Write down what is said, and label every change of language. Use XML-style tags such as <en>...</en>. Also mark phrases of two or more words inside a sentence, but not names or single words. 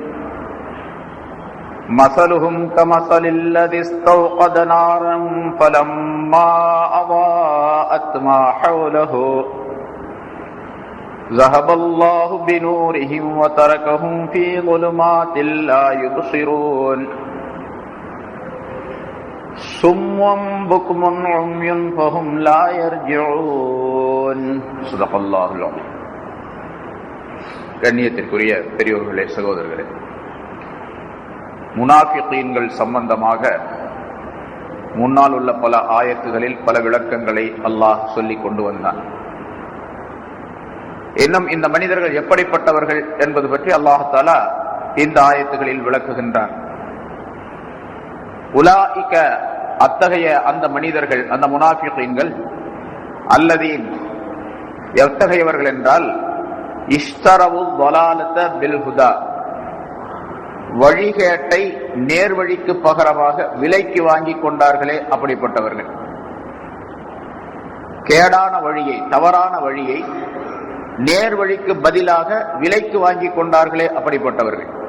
<ar>مثلهم كمثل الذي استوقد نارا فلما أضاءت ما حوله ذهب الله بنورهم وتركهم في ظلمات لا يبصرون صم بكم عمي فهم لا يرجعون صدق الله العظيم.</ar> <ta>கண்ணியத்திற்குரிய பெரியோர்களே, சகோதரர்களே, முனாஃபிகீன்கள் சம்பந்தமாக முன்னால் உள்ள பல ஆயத்துகளில் பல விளக்கங்களை அல்லாஹ் சொல்லிக் கொண்டு வந்தான். இன்னும் இந்த மனிதர்கள் எப்படிப்பட்டவர்கள் என்பது பற்றி அல்லாஹ் தஆலா இந்த ஆயத்துகளில் விளக்குகின்றான். உலாயிக, அத்தகைய அந்த மனிதர்கள், அந்த முனாஃபிகீன்கள், அல்லதீன், எத்தகையவர்கள் என்றால்</ta> <ar>اشتروا ضلالة بالهدى,</ar> <ta>வழிகேட்டை நேர்வழிக்கு பகரமாக விலைக்கு வாங்கி கொண்டார்களே அப்படிப்பட்டவர்கள். கேடான வழியை, தவறான வழியை நேர்வழிக்கு பதிலாக விலைக்கு வாங்கி கொண்டார்களே அப்படிப்பட்டவர்கள்.</ta>